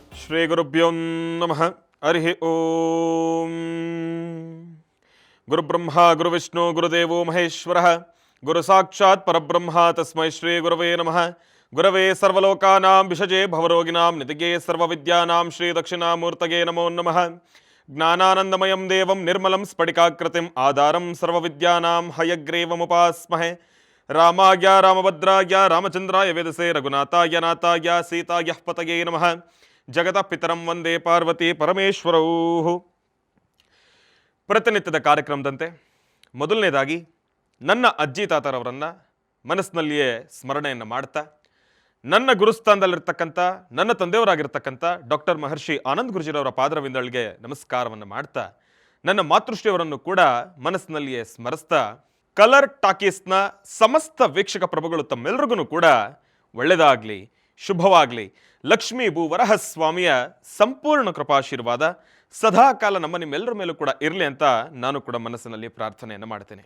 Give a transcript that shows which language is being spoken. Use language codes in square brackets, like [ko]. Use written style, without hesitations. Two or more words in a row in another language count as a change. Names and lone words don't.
[sa] ಶ್ರೀ ಗುರುಭ್ಯೋ ನಮಃ. ಹರಿ ಓಂ. ಗುರುಬ್ರಹ್ಮ ಗುರುವಿಷ್ಣು ಗುರುದೇವೋ ಮಹೇಶ್ವರಃ. ಗುರು ಸಾಕ್ಷಾತ್ ಪರಬ್ರಹ್ಮ ತಸ್ಮೈ ಶ್ರೀ ಗುರವೇ ನಮಃ. ಗುರವೇ ಸರ್ವಲೋಕಾನಾಂ ವಿಷಜೇ ಭವರೋಗಿನಾಂ ನಿಧಿಗೆ ಸರ್ವವಿದ್ಯಾನಾಂ ಶ್ರೀ ದಕ್ಷಿಣಾಮೂರ್ತಗೆ ನಮೋ ನಮಃ. ಜ್ಞಾನಾನಂದಮಯಂ ದೇವಂ ನಿರ್ಮಲಂ ಸ್ಫಟಿಕಾಕೃತಿಂ ಆಧಾರಂ ಸರ್ವವಿದ್ಯಾನಾಂ ಹಯಗ್ರೀವಮುಪಾಸ್ಮಹೆ. ರಾಮಾಯ ರಾಮಭದ್ರಾಯ ರಾಮಚಂದ್ರಾಯ ವೇದಸೆ ರಘುನಾಥಾಯ ನಾಥಾಯ ಸೀತಾಯ ಪತಯೇ ನಮಃ. ಜಗತಃ ಪಿತರಂ ವಂದೇ ಪಾರ್ವತಿ ಪರಮೇಶ್ವರೌ. [kn] ಪ್ರತಿನಿತ್ಯದ ಕಾರ್ಯಕ್ರಮದಂತೆ ಮೊದಲನೇದಾಗಿ ನನ್ನ ಅಜ್ಜಿ ತಾತರವರನ್ನು ಮನಸ್ಸಿನಲ್ಲಿಯೇ ಸ್ಮರಣೆಯನ್ನು ಮಾಡ್ತಾ, ನನ್ನ ಗುರುಸ್ಥಾನದಲ್ಲಿರ್ತಕ್ಕಂಥ ನನ್ನ ತಂದೆಯವರಾಗಿರ್ತಕ್ಕಂಥ ಡಾಕ್ಟರ್ ಮಹರ್ಷಿ ಆನಂದ್ ಗುರುಜಿರವರ ಪಾದರವಿಂದಳಿಗೆ ನಮಸ್ಕಾರವನ್ನು ಮಾಡ್ತಾ, ನನ್ನ ಮಾತೃಶ್ರೀಯವರನ್ನು ಕೂಡ ಮನಸ್ಸಿನಲ್ಲಿಯೇ ಸ್ಮರಿಸ್ತಾ, ಕಲರ್ ಟಾಕೀಸ್ನ ಸಮಸ್ತ ವೀಕ್ಷಕ ಪ್ರಭುಗಳು ತಮ್ಮೆಲ್ಲರಿಗೂ ಕೂಡ ಒಳ್ಳೆಯದಾಗಲಿ, ಶುಭವಾಗಲಿ, ಲಕ್ಷ್ಮೀ ಭೂವರಹಸ್ವಾಮಿಯ ಸಂಪೂರ್ಣ ಕೃಪಾಶೀರ್ವಾದ ಸದಾಕಾಲ ನಮ್ಮ ನಿಮ್ಮೆಲ್ಲರ ಮೇಲೂ ಕೂಡ ಇರಲಿ ಅಂತ ನಾನು ಕೂಡ ಮನಸ್ಸಿನಲ್ಲಿ ಪ್ರಾರ್ಥನೆಯನ್ನು ಮಾಡ್ತೇನೆ.